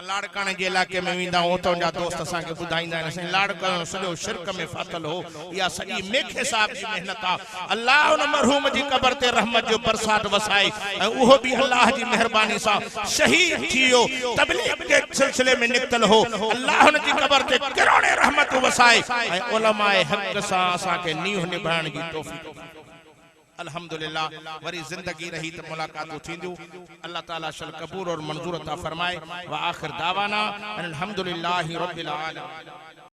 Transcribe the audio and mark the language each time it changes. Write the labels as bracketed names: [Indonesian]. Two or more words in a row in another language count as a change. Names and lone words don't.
[Sindhi] लाड़काणे जे इलाके में वेंदा आहियूं उतां जा दोस्त असां खे ॿुधाईंदा आहिनि असां लाड़काणो सॼो शिरक में फाथल हो इहा सॼी मेखे साहब जी मेहनत आहे अल्लाह उन मरहूम जी कब्र ते रहमत जो बरसात वसाए ऐं उहो बि अल्लाह जी मेहरबानी सां शहीद थी वियो तबलीग जे सिलसिले में निकतल हो अल्लाह उन जी कब्र ते करोड़े रहमतूं वसाए ऐं उलमाए हक़ सां असां खे नींह निभाइण जी तौफ़ीक़ अल्हम्दुलिल्लाह वरी जिंदगी रही तो मुलाकातूं थींदियूं। अल्लाह ताला शल कबूल और मंजूर अता फरमाए। [Arabic] وآخر دعوانا الحمد لله رب العالمين.